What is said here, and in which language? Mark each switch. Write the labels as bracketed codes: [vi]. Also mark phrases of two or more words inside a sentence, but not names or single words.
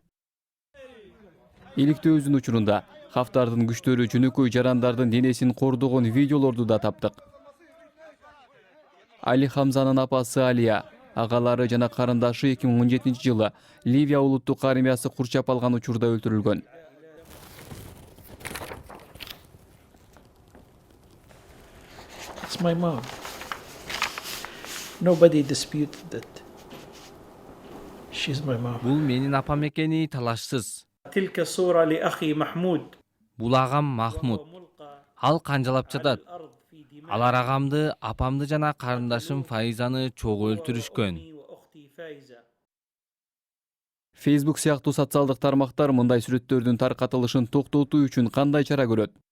[ky] Иликтөөбүздүн учурунда Хафтардын күчтөрү жөнөкөй жарандардын денесин кордогон видеолорду да таптык. Али Хамзанын апасы Алия, агалары жана карындашы 2017 жылы Ливия улуттук армиясы курчап алган учурда өлтүрүлгөн. [en] It's my mom. Nobody disputed that. She's my mom. [ky] Бул менин апам экени талашсыз. [ar] تلك صورة لأخي محمود. [ky] Бул агам Махмуд. Ал канжалап жатат. Алар агамды, апамды жана карындашым Файзаны чогуу өлтүрүшкөн. Facebook сыяктуу социалдык тармактар мындай сүрөттөрдүн таркатылышын токтотуу үчүн кандай чара көрөт?